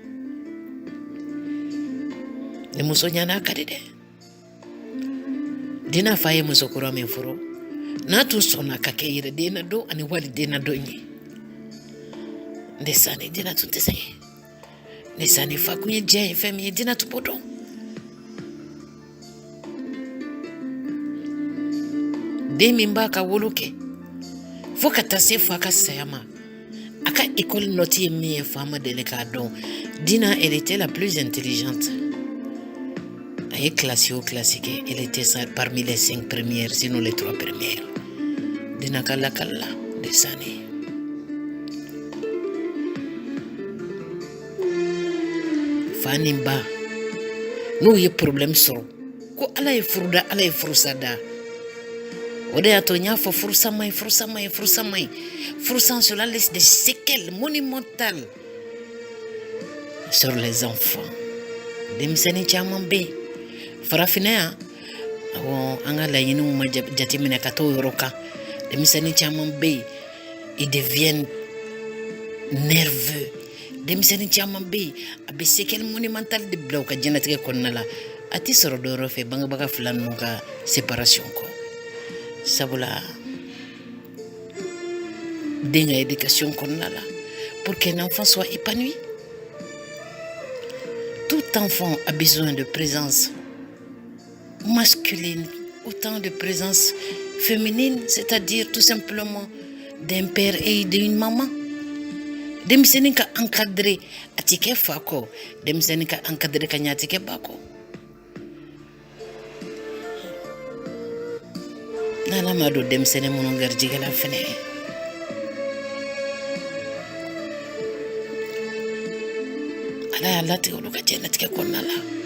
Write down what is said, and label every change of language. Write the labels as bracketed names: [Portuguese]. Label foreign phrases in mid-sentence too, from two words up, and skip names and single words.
[Bambara] ni muso ɲana a ka di dɛ dina fa ye muso kura min furu n'a tun sɔnna ka kɛ yɛrɛ den na don ani waliden na don ye ndesani dina tun tɛ sɛgɛn ndesani fa kun ye diɲɛ ye fɛn min ye dina tun b'o dɔn den min b'a ka wolo kɛ fo ka taa se fa ka saya ma a ka école note ye min ye fa ma deli k'a dɔn dina [French] elle était la plus intelligente [Bambara] a ye classe o classe kɛ [French] elle était parmi les 5 premières sinon les 3 premières [Bambara] dina ka lakali la ndesani fa ni ba n'u ye problème sɔrɔ ko ala ye furuda ala ye furusa da o de y'a to n y'a fɔ furusa man ɲi furusa [French] cela laisse des séquelles monumentales sur les enfants [Bambara] denmisɛnnin caman bɛ yen farafinna yan awɔ an ka laɲiniw ma jateminɛ ka t'o yɔrɔ kan denmisɛnnin caman bɛ yen [French] ils deviennent [Bambara] nerveux denmisɛnnin caman bɛ yen a bɛ [French] séquelle monumentale [Bambara] de bila u ka diɲɛlatigɛ kɔnɔna la ati sɔrɔ dɔyɔrɔ fɛ bangebaga fila ninnu ka séparation kɔ sabula den ka éducation kɔnɔna la [French] pour qu'un enfant soit épanoui. Tout enfant a besoin de présence masculine, autant de présence féminine, c'est-à-dire tout simplement d'un père et d'une maman. [Bambara] Denmisɛnnin ka encadré a tɛ kɛ fa kɔ, denmisɛnnin ka encadré ka ɲɛ a tɛ kɛ ba kɔ. N'Ala ma don denmisɛnnin minnu garijɛgɛ la fɛnɛ, Ala y'a latigɛ olu ka diɲɛlatigɛ kɔnɔna la.